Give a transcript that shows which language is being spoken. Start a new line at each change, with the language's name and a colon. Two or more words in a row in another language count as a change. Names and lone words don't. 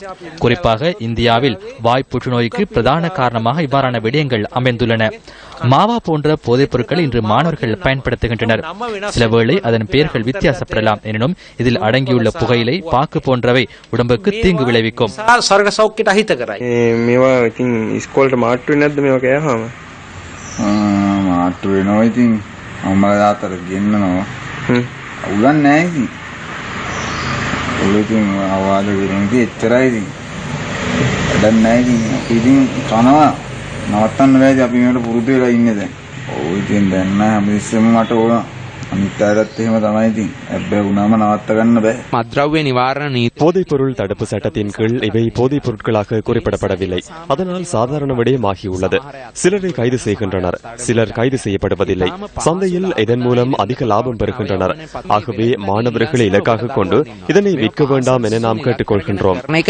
Tamil: குறிப்பாக இந்தியாவில் வாய் புற்றுநோய்க்கு பிரதான காரணமாக இவ்வாறான விடயங்கள் அமைந்துள்ளன. மாவா போன்ற போதைப் பொருட்களை இன்று மாணவர்கள் பயன்படுத்துகின்றனர். சிலவேளை அதன் பெயர்கள் வித்தியாசப்படலாம். எனினும் இதில் அடங்கியுள்ள புகையிலை, பாக்கு போன்றவை உடம்புக்கு தீங்கு விளைவிக்கும்.
Sinhala: මාට්ටු වෙනවා ඉතින් අම්මලා තාත්තට ගෙන්නනවා උගන් නැහැ ඉතින් ඔලුකින් අවවාද කරන්නේ එච්චරයි ඉතින් වැඩක් නැහැ ඉතින් කනවා නවත්තන්න බෑද අපි මේකට පුරුදු වෙලා ඉන්නේ දැන් ඔව් ඉතින් දැන් නෑ හැමතිස්සෙම මට ඕන අනිත් අයටත් එහෙම තමයි ඉතින් හැබැයි වුණාම නවත්ත ගන්න බෑ මත්ද්‍රව්‍ය නිවාරණ
Tamil: போதைப் பொருள் தடுப்பு சட்டத்தின் கீழ் இவை போதைப் பொருட்களாக குறிப்பிடப்படவில்லை. அதனால் சாதாரண விடயமாகியுள்ளது. சிலரை கைது செய்கின்றனர், சிலர் கைது செய்யப்படுவதில்லை. சந்தையில் இதன் மூலம் அதிக லாபம் பெறுகின்றனர். ஆகவே மாணவர்களை இலக்காக கொண்டு இதனை விற்க வேண்டாம் என நாம் கேட்டுக்கொள்கின்றோம்.